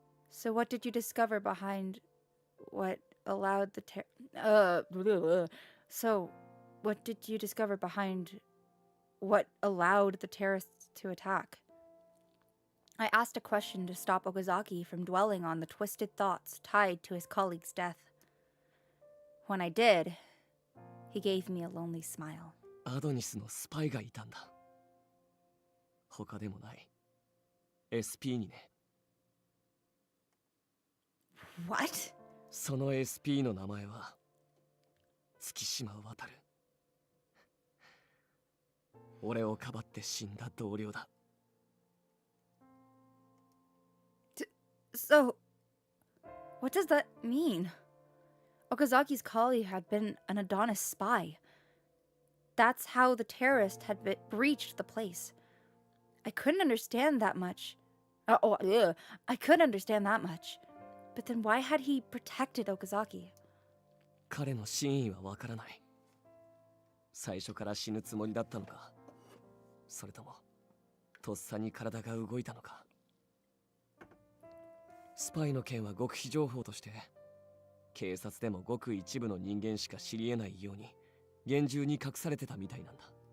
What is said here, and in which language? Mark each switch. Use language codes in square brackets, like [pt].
[en] So what did you discover behind what allowed the So what did you discover behind what allowed the terrorists to attack? I asked a question to stop Okazaki from dwelling on the twisted thoughts tied to his colleague's death. When I did, he gave me a lonely smile. [ja] アドニスのスパイがいたんだ。他でもない SP にね。 [en] What? [ja] その SP の名前は月島渡る。俺をかばって死んだ同僚だ。 [en] So, what does that mean? Okazaki's colleague had been an Adonis spy. That's how the terrorist had breached the place. I couldn't understand that much. I could understand that much. But then why had he protected Okazaki? [ja] 彼の真意はわからない。最初から死ぬつもりだったのか、それともとっさに体が動いたのか。スパイの件は極秘情報として警察でもごく一部の人間しか知り得ないように厳重に隠されてたみたいなんだ。